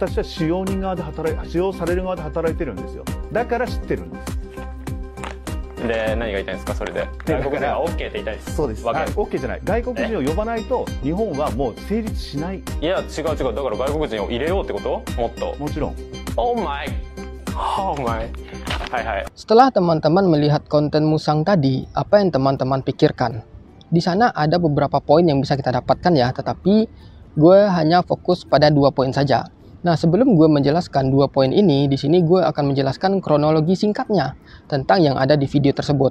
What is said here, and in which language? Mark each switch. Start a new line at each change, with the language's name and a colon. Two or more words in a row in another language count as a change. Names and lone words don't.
Japanese: 私は使用人側で使用される側で働いてるんですよ。だから知ってるんです。で、何が言いたいんですかそれで。外国人は OK って言いたいです。そうです。OK じゃない。外国人を呼ばないと日本はもう成立しない。いや違う違う、だから外国人を入れようってこと？もっと。もちろん。
English: Oh my。
Japanese: はいはい.
Indonesian: Setelah teman-teman melihat konten Musang tadi, apa yang teman-teman pikirkan? Di sana ada beberapa poin yang bisa kita dapatkan ya, tetapi gue hanya fokus pada 2 poin saja. Nah, sebelum gue menjelaskan 2 poin ini, di sini gue akan menjelaskan kronologi singkatnya tentang yang ada di video tersebut.